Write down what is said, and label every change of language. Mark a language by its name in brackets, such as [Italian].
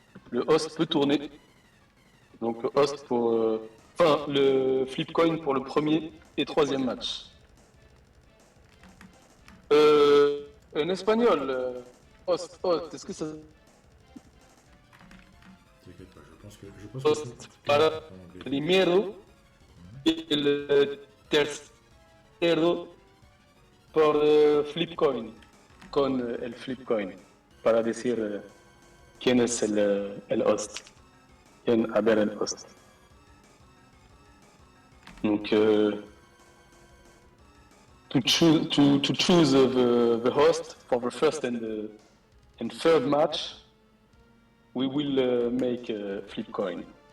[French] Le host peut tourner. Donc le host pour... le flip coin pour le premier et troisième match. En espagnol, host, est-ce que ça... T'inquiète pas, je pense [Spanish] Host para primero y el tercero por flip coin, con el flip coin, para decir quién es el host, quién va a ver el host. [French] Donc, [English] to choose the host for the first and third match, we will make a flip coin.